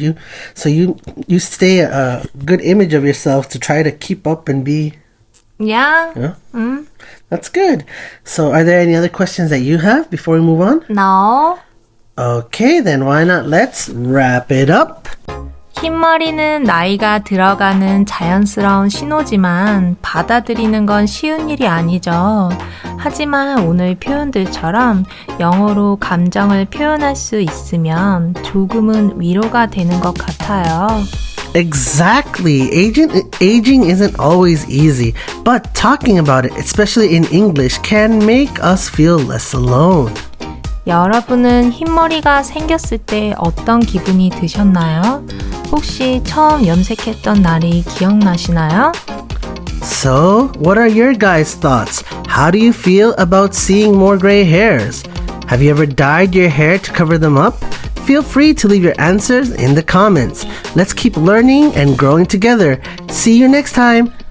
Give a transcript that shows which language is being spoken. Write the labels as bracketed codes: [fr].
[en] You stay a good image of yourself to try to keep up and be... Yeah. That's good. So are there any other questions that you have before we move on? No. Okay, then why not let's wrap it up. [ko] 흰머리는 나이가 들어가는 자연스러운 신호지만 받아들이는 건 쉬운 일이 아니죠. 하지만 오늘 표현들처럼 영어로 감정을 표현할 수 있으면 조금은 위로가 되는 것 같아요. [en] Exactly. Aging isn't always easy, but talking about it, especially in English, can make us feel less alone. [ko] 여러분은 흰머리가 생겼을 때 어떤 기분이 드셨나요? 혹시 처음 염색했던 날이 기억나시나요? [en] So, what are your guys' thoughts? How do you feel about seeing more gray hairs? Have you ever dyed your hair to cover them up? Feel free to leave your answers in the comments. Let's keep learning and growing together. See you next time.